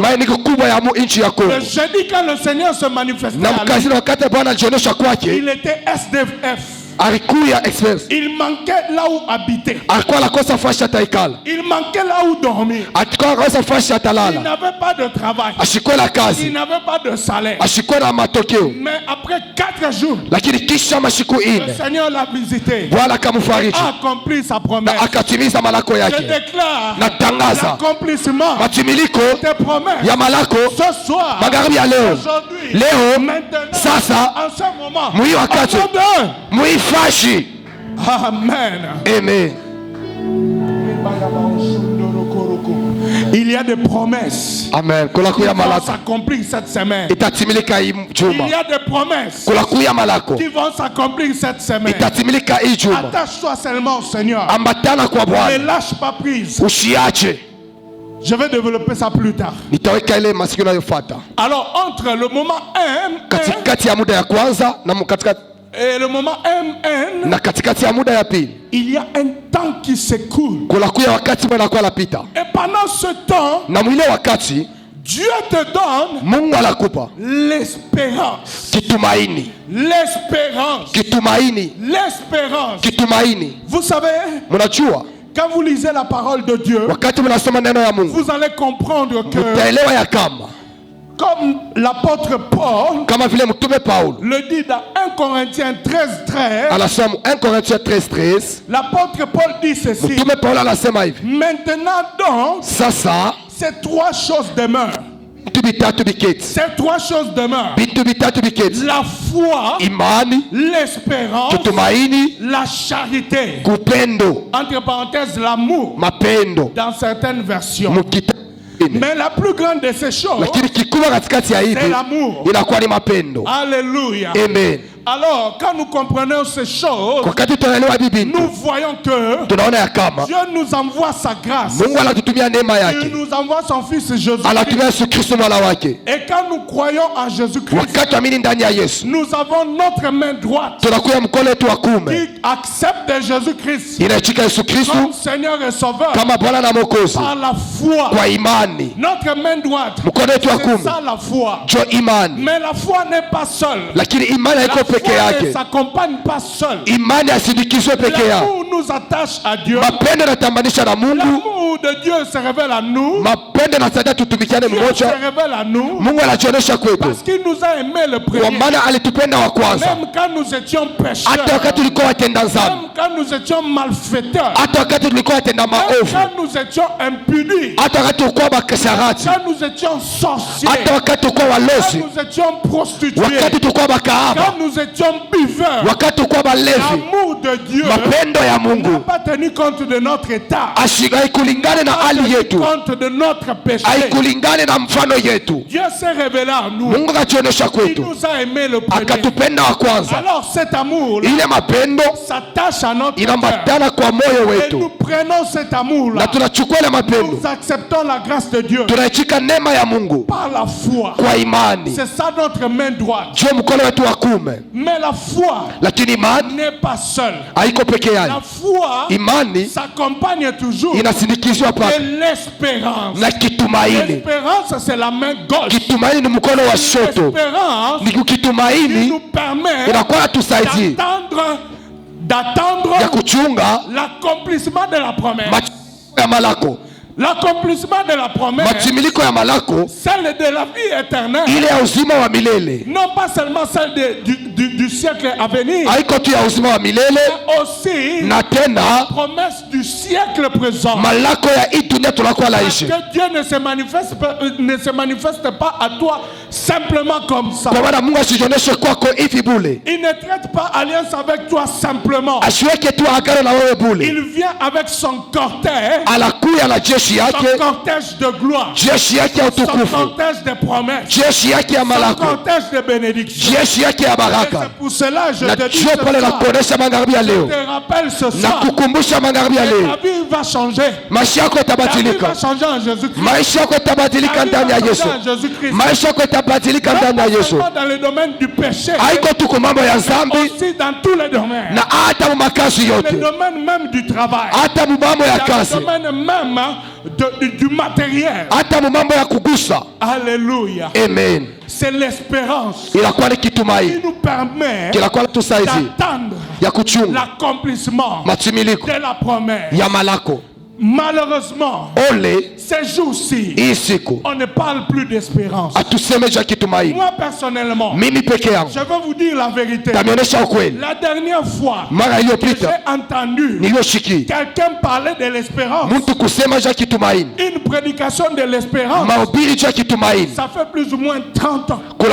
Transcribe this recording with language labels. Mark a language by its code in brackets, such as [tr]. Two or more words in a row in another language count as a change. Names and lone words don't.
[fr] Le jeudi quand le Seigneur se manifestait, il était SDF. Il manquait là où habiter. Il manquait là où dormir. Il n'avait pas de travail. Il n'avait pas de salaire. Mais après 4 4 jours, [sw] lakini kisha masiku [fr] le [sw] ine [fr] Seigneur l'a visité. [sw] Bwana akamfariji [fr] A accompli sa promesse. [sw] na akatimiza malako [fr] Je [sw] yake. [fr] déclare [sw] Natangaza [fr] l'accomplissement [sw] matimiliko [fr] des promesses [sw] ya malako [fr] ce soir, [sw] magharibi ya leo. [fr] aujourd'hui, [sw] Leo [fr] maintenant, [sw] sasa [fr] en ce moment, [sw] mwi wakati [fr] au nom de- [sw] muifashi. [fr] Amen. Amen. Il y a des promesses Amen. qui [sw] Kulakuya [fr] vont [sw] malako [fr] s'accomplir cette semaine. [sw] itatimilika hii [fr] Il [sw] juma. [fr] y a des promesses [sw] Kulakuya malako [fr] qui vont s'accomplir cette semaine. [sw] itatimilika hii juma. [fr] Attache-toi seulement au Seigneur. [sw] Ambatana kwa [fr] Ne [sw] Bwana, [fr] lâche pas prise. [sw] usiache. [fr] Je vais développer ça plus tard. [sw] Nitaweka ile masiku inayofuata [fr] Alors, entre le moment M1 [sw] katikati ya muda ya kwanza na katikati [fr] et le moment MN, [sw] na katikati ya muda ya pili [fr] il y a un temps qui s'écoule. [sw] kulakuya wakati mwanakuwa napita, [fr] Et pendant ce temps, [sw] na mwile wakati [fr] Dieu te donne [sw] Mungu anakupa [fr] l'espérance. [sw] kitumaini, [fr] L'espérance. [sw] kitumaini, [fr] L'espérance. [sw] kitumaini. [fr] Vous savez, [sw] Mnajua [fr] quand vous lisez la parole de Dieu, [sw] wakati mnasoma neno ya Mungu [fr] vous allez comprendre que, [sw] mtaelewa ya kama [fr] comme l'apôtre Paul [sw] kama vile mtume Paulo [fr] le dit dans 1 Corinthiens 13:13, [sw] anasema 1 Corinthiens 13:13, [fr] l'apôtre Paul dit ceci: [sw] mtume Paulo anasema hivi, [fr] maintenant donc, [sw] sasa [fr] ces 3 choses demeurent. [sw] vitu vitatu viketi, [fr] Ces 3 choses demeurent: [sw] vitu vitatu viketi: [fr] la foi, [sw] imani, [fr] l'espérance, [sw] kitumaini, [fr] la charité. [sw] kupendo, [fr] Entre parenthèses, l'amour [sw] mapendo [fr] dans certaines versions. [sw] mukita. [fr] Mais la plus grande de ces choses, [sw] Lakini kikubwa katikati ya [fr] c'est [sw] hivi [fr] l'amour. [sw] inakuwa ni mapendo. [fr] Alléluia. Amen. Alors, quand nous comprenons ces choses, [sw] Wakati tunaelewa hivi [fr] nous [sw] vitu [fr] voyons que [sw] tunaona ya kama [fr] Dieu nous envoie sa grâce. [sw] Mungu anatutumia neema [fr] Il [sw] yake, [fr] nous envoie son Fils Jésus. [sw] anatumia Yesu Kristo mwana wake. [fr] Et quand nous croyons en Jésus-Christ, [sw] Wakati tuamini ndani ya Yesu, [fr] nous avons notre main droite [sw] tunakuya mkono wetu wa kuume [fr] qui accepte Jésus-Christ [sw] inaichika Yesu Kristo [fr] comme Seigneur et Sauveur [sw] kama Bwana na Mwokozi [fr] par la foi. [sw] kwa imani. [fr] Notre main droite, [sw] Mkono wetu wa [fr] c'est [sw] kuume [fr] ça la foi. [sw] jo imani, [fr] Mais la foi n'est pas seule. [sw] lakini imani [fr] La [sw] haiko peke [fr] foi ne [sw] yake. [fr] s'accompagne pas seule. [sw] Imani asindikizwe peke yake. [fr] L'amour nous attache à Dieu. [sw] Mapendo yanatambanisha na Mungu, [fr] L'amour de Dieu se révèle à nous. [sw] mapendo yanasaidia tutumikiane [fr] Dieu se [sw] mmoja. [fr] révèle à nous [sw] Mungu anajionyesha kwetu [fr] parce qu'il nous a aimé le [sw] kwa [fr] premier. [sw] maana alitupenda wa kwanza, [fr] Même quand nous étions pécheurs, [sw] hata wakati tulikuwa watenda dhambi, [fr] même quand nous étions malfaiteurs, [sw] hata wakati tulikuwa watenda [fr] même [sw] maovu, [fr] quand nous étions impunis, [sw] hata wakati tulikuwa bakasharati, [fr] quand nous étions sorciers, [sw] hata wakati tulikuwa [fr] quand [sw] walozi, [fr] nous étions prostitués, [sw] wakati tulikuwa bakahaba, [fr] quand nous étions buveurs, [sw] wakati tulikuwa balevi. [fr] l'amour de Dieu [sw] Mapendo ya [fr] n'a [sw] Mungu [fr] pas tenu compte de notre état, [sw] haikulingane na [fr] n'a pas [sw] hali [fr] tenu [sw] yetu, [fr] compte de notre péché. [sw] haikulingane na mfano yetu. [fr] Dieu s'est révélé à nous. [sw] Mungu akajionyesha [fr] Il [sw] kwetu, [fr] nous a aimé le premier. [sw] akatupenda wa kwanza. [fr] Alors cet amour [sw] Ile mapendo [fr] s'attache à notre cœur. [sw] inambatana kwa moyo [fr] Et nous [sw] wetu, [fr] prenons cet amour-là. [sw] na tunachukua ile mapendo, [fr] Nous acceptons la grâce de Dieu [sw] tunaichika neema ya Mungu [fr] par la foi. [sw] kwa imani, [fr] C'est ça notre main droite. [sw] juu mkono wetu wa kuume. [fr] Mais la foi [sw] Lakini imani [fr] n'est pas seule. [sw] haiko peke [fr] La [sw] yake, [fr] foi [sw] imani [fr] s'accompagne toujours [sw] inasindikizwa [fr] de [sw] pale [fr] l'espérance. [sw] na kitumaini. [fr] L'espérance, c'est la main gauche. [sw] Kitumaini ni mkono wa shoto, [fr] L'espérance [sw] ni [fr] qui [sw] kitumaini [fr] nous permet [sw] inakuwa natusaidie [fr] d'attendre [sw] ya kuchunga [fr] l'accomplissement de la promesse. [sw] matimiliko ya malako, [fr] L'accomplissement de la promesse, [sw] matimiliko ya malako, [fr] celle de la vie éternelle. [sw] ile ya uzima wa milele, [fr] Non pas seulement celle du siècle à venir, [sw] haiko tu ya uzima wa milele, [fr] mais aussi [sw] na [fr] la [sw] tena [fr] promesse du siècle présent. [sw] malako ya hii dunia tunakuwa [fr] Parce [sw] naishi. [fr] que Dieu ne se manifeste pas à toi simplement comme ça. [sw] Kwa maana Mungu asijionyeshe kwako hivi bule, [fr] Il ne traite pas alliance avec toi simplement. [sw] asiweke tu agano na wewe bule, [fr] Il vient avec son cortège, [sw] anakuya na jeshi [fr] son [sw] yake, [fr] cortège de gloire, [sw] jeshi yake ya [fr] son [sw] utukufu, [fr] cortège de promesses, [sw] jeshi yake ya [fr] son [sw] malako, [fr] cortège de bénédiction. [sw] jeshi yake ya [fr] Et [sw] baraka. [fr] c'est pour cela je [sw] Na [fr] te dis [sw] jio [fr] ce [sw] pale na [fr] soir, [sw] kuonesha magharibi ya [fr] je [sw] leo, [fr] te rappelle ce [sw] na [fr] soir, [sw] kukumbusha magharibi ya [fr] ta [sw] leo, [fr] vie va changer. [sw] maisha yako [fr] Ta vie [sw] itabadilika, [fr] va changer en Jésus-Christ. [sw] maisha yako itabadilika [fr] Ta vie [sw] ndani ya [fr] va [sw] Yesu, [fr] changer en Jésus-Christ. [sw] maisha yako itabadilika [fr] Même [sw] ndani ya [fr] pas [sw] Yesu, [fr] seulement dans le domaine du péché, [sw] haiko tu kwa mambo ya zambi, [fr] aussi dans tous les domaines. [sw] na hata mu makazi [fr] Le [sw] yote, [fr] domaine même du travail. [sw] hata mu mambo ya [fr] Dans [sw] kazi, [fr] le domaine même du matériel. [sw] hata mu mambo ya kugusa. [fr] Alléluia. Amen. C'est l'espérance [sw] Inakuwa ni [fr] qui [sw] kitumaini, [fr] nous permet [sw] kinakuwa tusaidia [fr] d'attendre [sw] ya kuchunga [fr] l'accomplissement [sw] matimiliko [fr] de la promesse. [sw] ya malako. [fr] Malheureusement, Ole Ces jours-ci, on ne parle plus d'espérance. Moi personnellement, je vais vous dire la vérité. La dernière fois que j'ai entendu quelqu'un parler de l'espérance, une prédication de l'espérance, ça fait plus ou moins 30 ans.